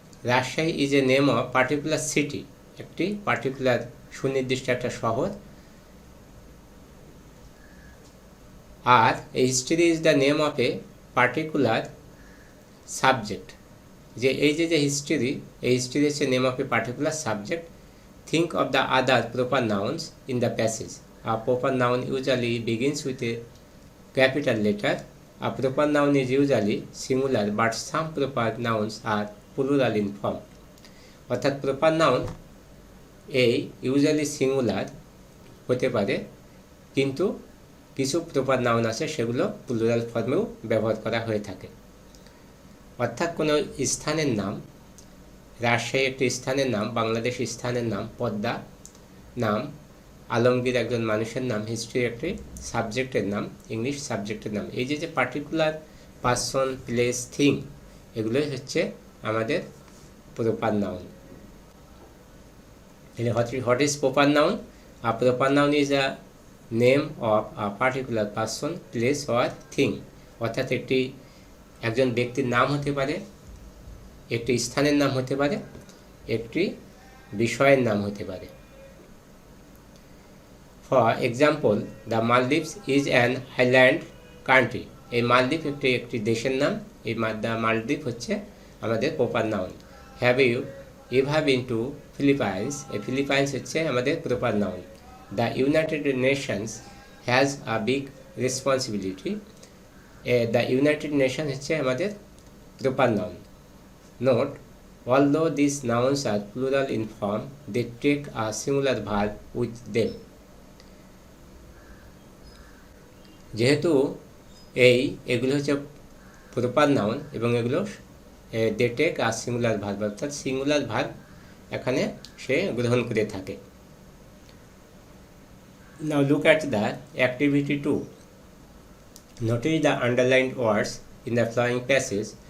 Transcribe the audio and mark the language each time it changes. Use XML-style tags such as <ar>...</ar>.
<en>Rajshahi is a name of particular city.</en> <bn>একটি particular সুনির্দিষ্ট একটা শহর.</bn> <en>আর এ history is the name of a particular subject,</en> <bn>যে এই যে হিস্ট্রি, এই হিস্ট্রি হচ্ছে</bn> <en>Name of a particular subject. Think of the other proper nouns in the passage. A proper noun usually begins with a capital letter. A proper noun is usually singular but some proper nouns are plural in form.</en> <bn>অর্থাৎ proper noun এই usually singular হতে পারে, কিন্তু কিছু proper noun আছে সেগুলো plural ফর্মেও ব্যবহার করা হয়ে থাকে। অর্থাৎ কোনো স্থানের নাম, রাজশাহী একটি স্থানের নাম, বাংলাদেশ স্থানের নাম, পদ্মা নাম, আলমগীর একজন মানুষের নাম, হিস্ট্রি একটি সাবজেক্টের নাম, ইংলিশ সাবজেক্টের নাম। এই যে পার্টিকুলার পার্সন, প্লেস, থিং, এগুলোই হচ্ছে আমাদের proper noun.</bn> <en>What is proper noun? A proper noun is a name of a particular person, place or thing.</en> <bn>অর্থাৎ একজন ব্যক্তির নাম হতে পারে, একটি স্থানের নাম হতে পারে, একটি বিষয়ের নাম হতে পারে।</bn> <en>For example, the Maldives is an island country.</en> <bn>এই মালদ্বীপ একটি দেশের নাম। এই মালদ্বীপ হচ্ছে আমাদের proper noun.</bn> <en>Have you ever been to Philippines?</en> <bn>এই ফিলিপাইন্স হচ্ছে আমাদের proper noun.</bn> <en>The United Nations has a big responsibility.</en> <bn>The United Nations হচ্ছে আমাদের proper noun.</bn> <en>Note, although these nouns are plural in form, they take a singular verb with them.</en> <bn>যেহেতু এগুলো হচ্ছে proper noun এবং এগুলো</bn> <en>they take a singular verb,</en> <bn>অর্থাৎ singular verb এখানে সে গ্রহণ করে থাকে।</bn> <en>Now look at the activity 2. Notice the underlined words in the following passage.</en>